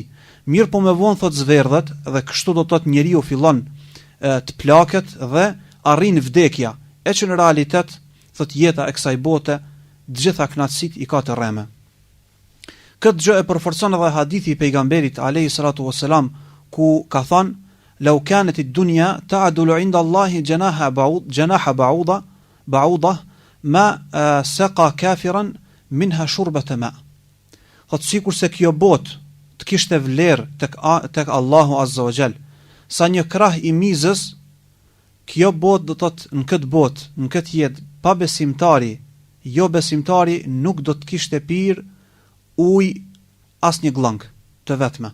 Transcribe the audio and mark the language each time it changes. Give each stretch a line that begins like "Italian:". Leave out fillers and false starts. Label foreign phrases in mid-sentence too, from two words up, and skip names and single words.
Albanian: Mirë po me vonë thot zverdhet dhe kështu do të thotë njeriu fillon të plaket dhe arrin vdekja, e që në realitet thot jeta e kësaj bote gjitha kënaqësitë i ka të rreme. Këtë gjë e përforcon edhe hadithi i pejgamberit
Arabic: عليه الصلاة والسلام,
Albanian: ku ka thënë:
Arabic: "لو كانت الدنيا تعدل عند الله جناح بعوضة ما سقى كافرا منها شربة ماء."
Albanian: Thot sikur se kjo botë të kishte vlerë tek Allahu
Arabic: عز وجل
Albanian: sa një krah i mizës, kjo botë do të thotë në këtë botë, në këtë jetë, pa besimtari, jo besimtari nuk do të kishte pirë ujë as një glëng të vetme.